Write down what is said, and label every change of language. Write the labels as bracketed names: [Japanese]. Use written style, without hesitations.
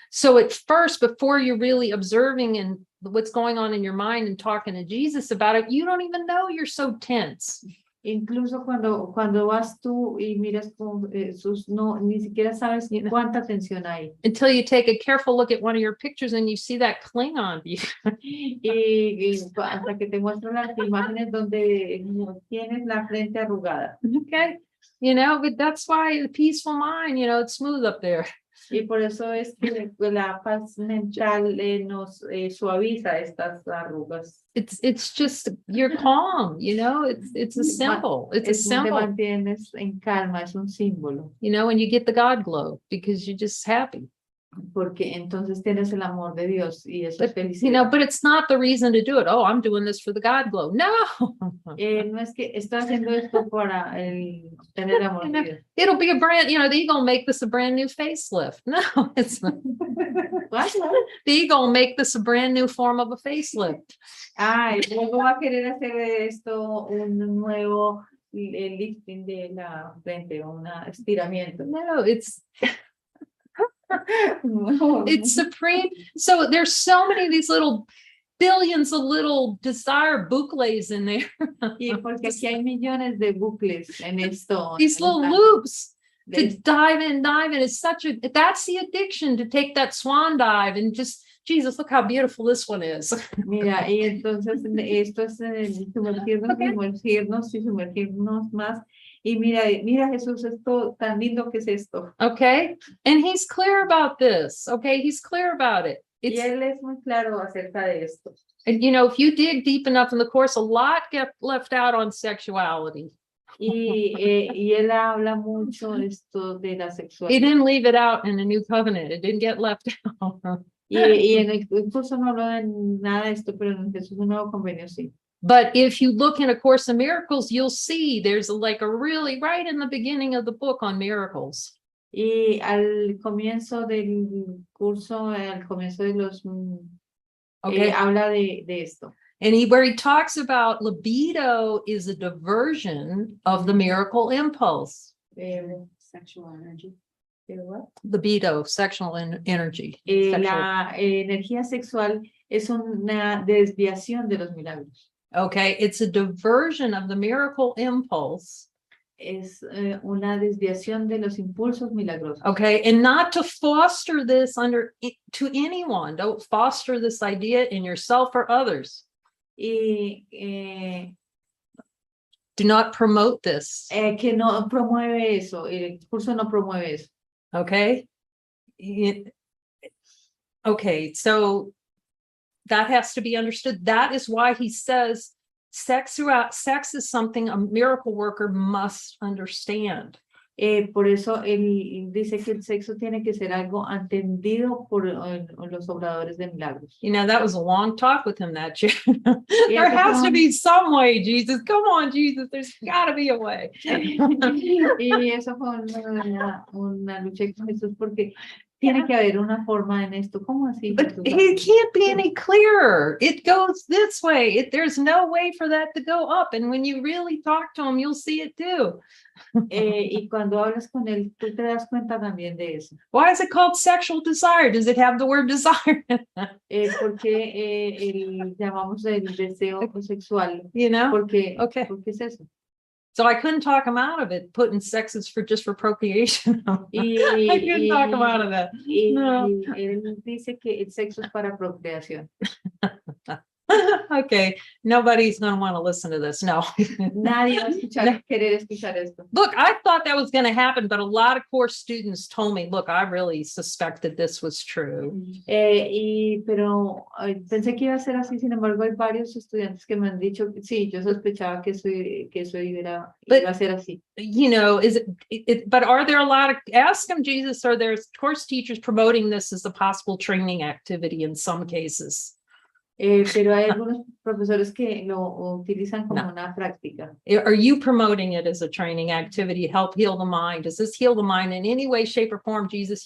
[English] So at first, before you're really observing and what's going on in your mind and talking to Jesus about it, you don't even know you're so tense. [Spanish] Incluso cuando vas tú y miras con Jesús, no, ni siquiera sabes cuánta tensión hay. [English] Until you take a careful look at one of your pictures and you see that cling on you. [Spanish] y hasta que te muestran las imágenes donde tienes la frente arrugada. [English] Okay. You know, but that's why the peaceful mind, you know, it's smooth up there. [Spanish] Y por eso es que la paz mental nos suaviza estas arrugas. [English] It's just, you're calm, you know, it's a symbol. It's a symbol. [Spanish] Te mantienes en calma, es un símbolo. [English] You know, and you get the God glow because you're just happy. [Spanish] Porque entonces tienes el amor de Dios y eso es felicidad. [English] You know, but it's not the reason to do it. Oh, I'm doing this for the God glow. [Spanish] No. No es que estoy haciendo esto para tener amor de Dios. [English] It'll be a brand, you know, the ego will make this a brand new facelift. No, it's not. What? The ego will make this a brand new form of a facelift. [Spanish] Y luego va a querer hacer esto un nuevo lifting de la frente, un estiramiento. [English] No, it's it's supreme. So there's so many of these little billions of little desire bucles in there. [Spanish] Y porque aquí hay millones de bucles en esto. [English] These little loops to dive in. It's that's the addiction, to take that swan dive and just, Jesus, look how beautiful this one is. [Spanish] Mira, y entonces esto es sumergirnos y sumergirnos más. Y mira Jesús, esto tan lindo que es esto. [English] Okay, and he's clear about this. Okay, he's clear about it. [Spanish] Y él es muy claro acerca de esto. [English] And you know, if you dig deep enough in the course, a lot get left out on sexuality. [Spanish] Y él habla mucho esto de la sexualidad. [English] He didn't leave it out in the New Covenant. It didn't get left out. [Spanish] Y en el curso no habló de nada de esto, pero en Jesús un nuevo convenio sí. [English] But if you look in A Course in Miracles, you'll see there's like a really right in the beginning of the book on miracles. [Spanish] Y al comienzo del curso, al comienzo de los habla de esto. [English] And where he talks about libido is a diversion of the miracle impulse. Sexual energy. What? Libido, sexual energy. [Spanish] La energía sexual es una desviación de los milagros. [English] Okay, it's a diversion of the miracle impulse. [Spanish] Es una desviación de los impulsos milagrosos. [English] Okay, and not to foster this to anyone. Don't foster this idea in yourself or others. [Spanish] Y [English] Do not promote this. [Spanish] que no promueve eso, el curso no promueve eso. [English] Okay. Okay, so that has to be understood. That is why he says sex is something a miracle worker must understand. [Spanish] Por eso él dice que el sexo tiene que ser algo entendido por los obradores de milagros. [English] You know, that was a long talk with him that year. There has to be some way, Jesus. Come on, Jesus. There's got to be a way. [Spanish] Y eso fue una lucha con Jesús porque tiene que haber una forma en esto. ¿Cómo así? [English] But it can't be any clearer. It goes this way. There's no way for that to go up. And when you really talk to him, you'll see it too. [Spanish] Y cuando hablas con él, tú te das cuenta también de eso. [English] Why is it called sexual desire? Does it have the word desire? [Spanish] Porque llamamos el deseo sexual. [English] You know? [Spanish] Porque, [English] Okay. [Spanish] porque es eso. [English] So I couldn't talk him out of it, putting sex is just for procreation. I [Spanish] Y, [English] couldn't talk him out of that. [Spanish] No. él dice que el sexo es para procreación. [English] Okay, nobody's going to want to listen to this. [Spanish] No. Nadie va a escuchar, querer escuchar esto. [English] Look, I thought that was going to happen, but a lot of course students told me, look, I really suspected this was true. [Spanish] Pero pensé que iba a ser así, sin embargo, hay varios estudiantes que me han dicho, sí, yo sospechaba que eso iba a ser así. [English] You know, but are there a lot of, ask them, Jesus, are there course teachers promoting this as a possible training activity in some cases? [Spanish] Pero hay algunos profesores que lo utilizan como una práctica. [English] Are you promoting it as a training activity, help heal the mind? Does this heal the mind in any way, shape, or form, Jesus?